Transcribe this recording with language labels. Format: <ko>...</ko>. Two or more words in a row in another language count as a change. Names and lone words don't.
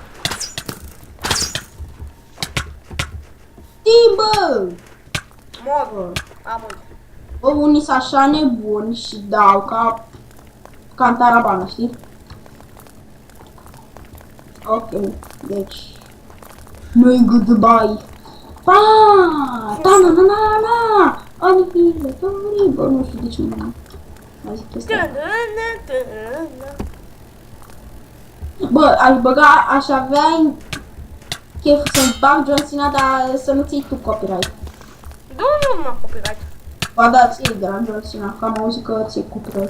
<ro>Timp, bă! Mor. Am uit. Bă, unii sunt așa nebuni și dau ca în tarabană, știi? Ok, deci... Nu-i goodbye. Pa! Ta-na-na-na-na! Anihilatorii, bă, nu știu de ce nu mai zic chestia. Bă, aș băga, aș avea chef să-mi bag John Cena, dar să nu ții tu copyright. Nu mă copyright. Ba da, ții de la John Cena, că am auzit că ții copyright.</ro>